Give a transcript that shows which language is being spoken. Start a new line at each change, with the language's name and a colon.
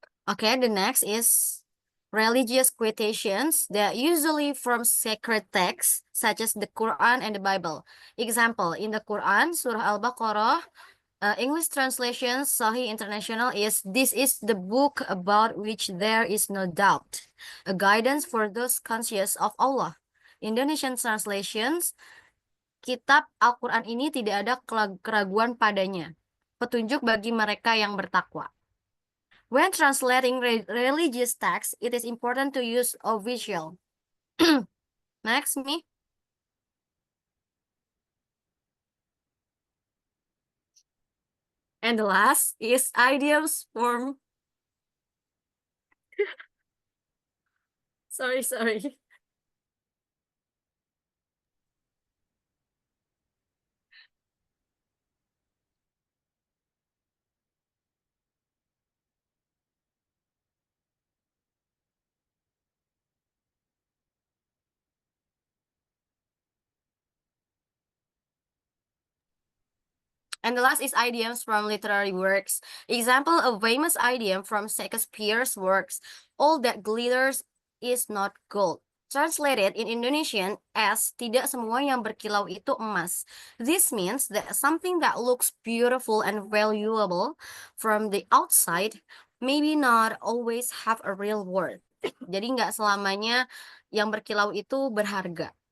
English: Okay, the next is religious quotations that usually from sacred texts such as the Quran and the Bible. Example, in the Quran, Surah Al-Baqarah, English translation, Sahih International is, "This is the book about which there is no doubt, a guidance for those conscious of Allah." Indonesian translations,
Indonesian: kitab Al-Quran ini tidak ada keraguan padanya, petunjuk bagi mereka yang bertakwa.
English: When translating religious texts, it is important to use official. Next, me. And the last is idioms form. Sorry. And the last is idioms from literary works. Example of famous idiom from Shakespeare's works, "All that glitters is not gold." Translated in Indonesian as,
Indonesian: "Tidak semua yang berkilau itu emas."
English: This means that something that looks beautiful and valuable from the outside maybe not always have a real worth.
Indonesian: Jadi nggak selamanya yang berkilau itu berharga.